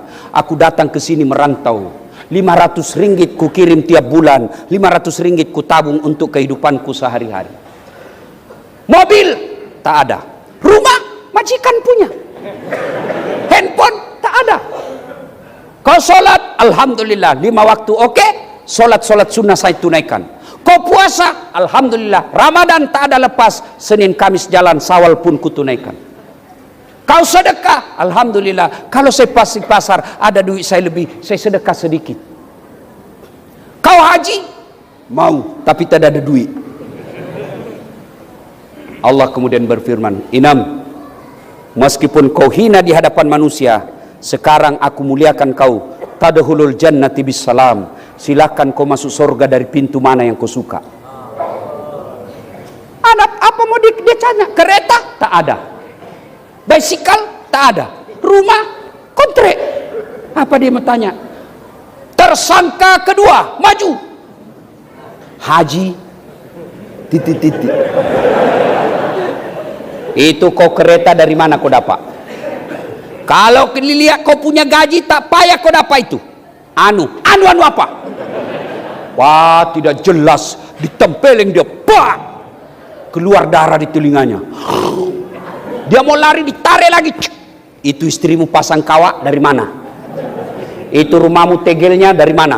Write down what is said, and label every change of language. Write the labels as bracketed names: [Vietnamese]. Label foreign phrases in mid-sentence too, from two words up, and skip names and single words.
[Malay] Aku datang ke sini merantau. 500 ringgit ku kirim tiap bulan, 500 ringgit ku tabung untuk kehidupanku sehari-hari. Mobil tak ada, rumah majikan punya, handphone tak ada. Kau sholat, alhamdulillah 5 waktu oke, sholat sunnah saya tunaikan. Kau puasa, alhamdulillah Ramadan tak ada lepas, Senin Kamis jalan, Syawal pun kutunaikan. Kau sedekah, alhamdulillah. Kalau saya pasti pasar ada duit saya lebih, saya sedekah sedikit. Kau haji, mau tapi tak ada duit. Allah kemudian berfirman, Inam, meskipun kau hina di hadapan manusia, sekarang aku muliakan kau. [Arabic] تدخل الجنة بسلام. [Malay] Silakan kau masuk surga dari pintu mana yang kau suka. Anak apa mau dia tanya? Kereta tak ada, bicycle tak ada, rumah kontrak. Apa dia mau tanya? Tersangka kedua maju, haji titik-titik. Itu kau kereta dari mana kau dapat? Kalau lihat kau punya gaji tak payah kau dapat itu. Anu apa? [Indonesian] Wah, tidak jelas, ditempelin dia, pak, keluar darah di telinganya. [Malay] Dia mau lari, ditarik lagi. Itu istrimu pasang kawat dari mana? Itu rumahmu tegelnya dari mana?